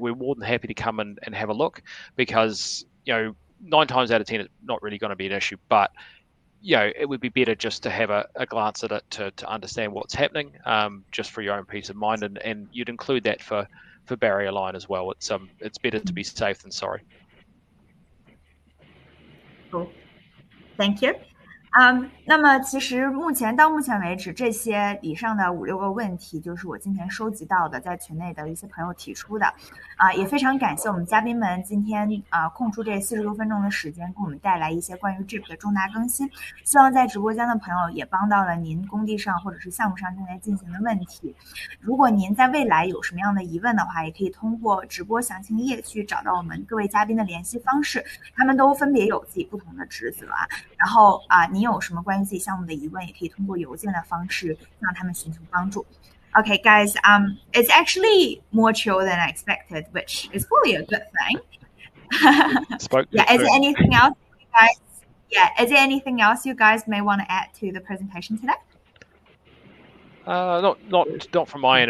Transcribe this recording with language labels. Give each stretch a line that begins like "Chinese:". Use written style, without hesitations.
English: We're more than happy to come and have a look because 9 times out of 10 it's not really going to be an issue, but it would be better just to have a glance at it to understand what's happening, just for your own peace of mind, and you'd include that for barrier line as well. It's better to be safe than sorry. Cool. Thank you.
Chinese: 那么其实到目前为止，这些以上的5-6个问题就是我今天收集到的，在群内的一些朋友提出的，也非常感谢我们嘉宾们今天空出这40多分钟的时间，给我们带来一些关于 GIB 的重大更新。希望在直播间的朋友也帮到了您工地上或者是项目上正在进行的问题。如果您在未来有什么样的疑问的话，也可以通过直播详情页去找到我们各位嘉宾的联系方式，他们都分别有自己不同的职责然后您有什么关于自己项目的疑问，也可以通过邮件的方式向他们寻求帮助。
English: Okay, guys, it's actually more chill than I expected, which is probably a good thing. Yeah, is there anything else you guys? Yeah, is there anything else you guys may want to add to the presentation today? Not from my end.